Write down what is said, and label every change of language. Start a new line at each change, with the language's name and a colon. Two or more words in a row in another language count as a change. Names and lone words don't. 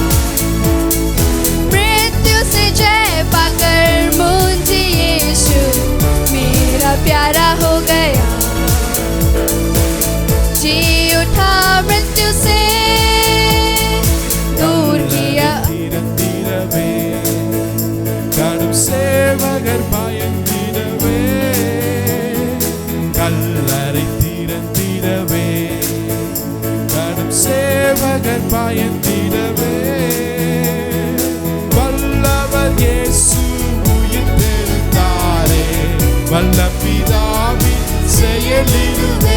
Hindi: मृत्यु से जय पाकर मुझे यीशु मेरा प्यारा हो गया। जी उठा मृत्यु से, दूर किया
Tamil: தீரவே கடும் சேவகர் பயந்திடவே, கல்லறை தீரவே கடும் சேவகர் பயந்திடவே. வல்லவர் இயேசு உயிர்த்தெழுந்தாரே, வல்ல பிதாவின் செயலிடுவே.